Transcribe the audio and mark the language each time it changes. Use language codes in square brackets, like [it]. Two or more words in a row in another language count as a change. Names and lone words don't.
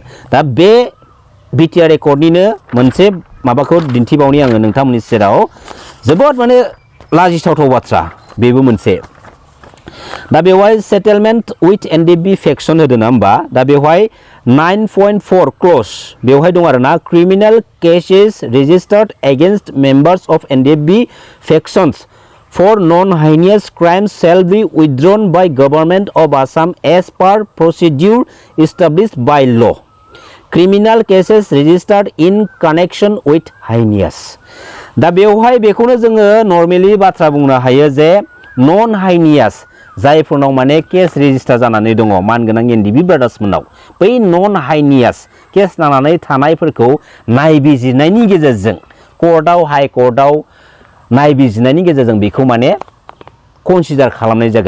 [brx] दा बे BTR रेकर्डनिनो मोनसे माबाखौ दिन्थिबावनि आङो नोंथांमोननि सेराव जोबोद माने लाजिथावथाव बाथ्रा बेबो मोनसे। दा बेवहाय [en] settlement with NDFB faction [brx] होदों ना होमबा दा बेवहाय 9.4 क्ल'ज बेवहाय दं आरोना [en] criminal cases registered against members of NDFB factions for non-heinous crimes shall be withdrawn by Government of Assam as per procedure established by law. Criminal cases registered in connection with heinous. [brx] दा बेवहाय बेखौनो जोङो नर्मेलि बाथ्रा बुंनो हायो जे [en] non heinous [brx] जायफोरनाव माने केस रेजिस्टार जानानै दङ मानगोनां NDFB ब्रादार्समोननाव बै [en] non heinous [brx] केस नांनानै थानायफोरखौ नायबिजिरनायनि गेजेरजों कर्टआव हाइ कर्टआव नायबिजिरनायनि गेजेरजों बेखौ माने कनसिडार खालामनाय जागोन।